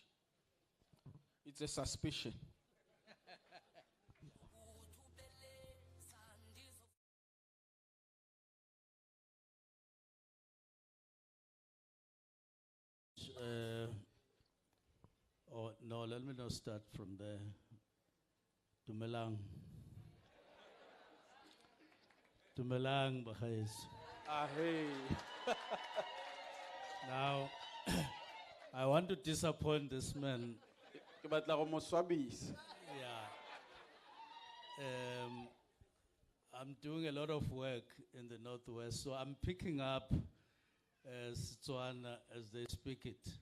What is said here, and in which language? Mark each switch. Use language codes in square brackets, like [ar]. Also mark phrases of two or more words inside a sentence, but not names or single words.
[en] It's a suspicion. Oh, no, let me not start from there. [tn] Dumelang. Dumelang, Bahais. [en] Hey. Now, I want to disappoint this man. Yeah. I'm doing a lot of work in the Northwest, so I'm picking up Setswana as they speak it.